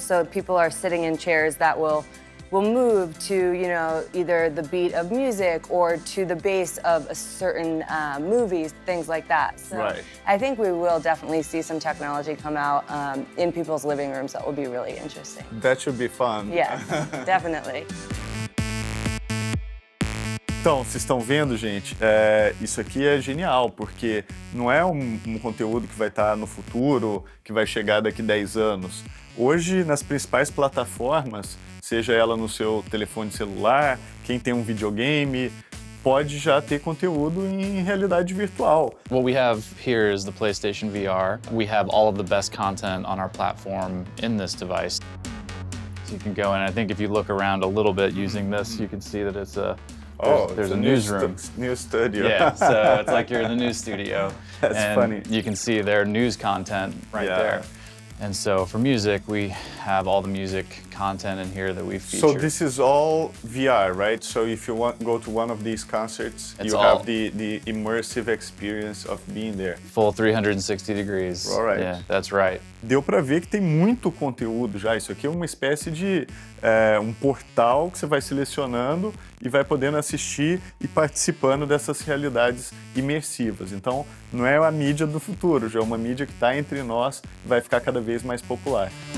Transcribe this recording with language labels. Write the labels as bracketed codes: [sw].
[en] So people are sitting in chairs that will move to, you know, either the beat of music or to the bass of a certain movies, things like that. So right. I think we will definitely see some technology come out in people's living rooms that will be really interesting. That should be fun. Yes, definitely. [pt] Então, vocês estão vendo, gente? Isso aqui é genial, porque não é um conteúdo que vai estar no futuro, que vai chegar daqui 10 anos. Hoje, nas principais plataformas, seja ela no seu telefone celular, quem tem um videogame, pode já ter conteúdo em realidade virtual. [en] What we have here is the PlayStation VR. We have all of the best content on our platform in this device. So you can go in, I think if you look around a little bit using this, you can see that it's there's a newsroom. News studio. Yeah, so it's like you're in the news studio. That's and funny. You can see their news content right there. And so for music, we have all the music content in here that we feature. So this is all VR, right? So if you go to one of these concerts, It's you all- have the immersive experience of being there. Full 360 degrees. All right. Yeah, that's right. [pt] Deu para ver que tem muito conteúdo já. Isso aqui é uma espécie de um portal que você vai selecionando e vai podendo assistir e participando dessas realidades imersivas. Então, não é a mídia do futuro, já é uma mídia que está entre nós e vai ficar cada vez mais popular.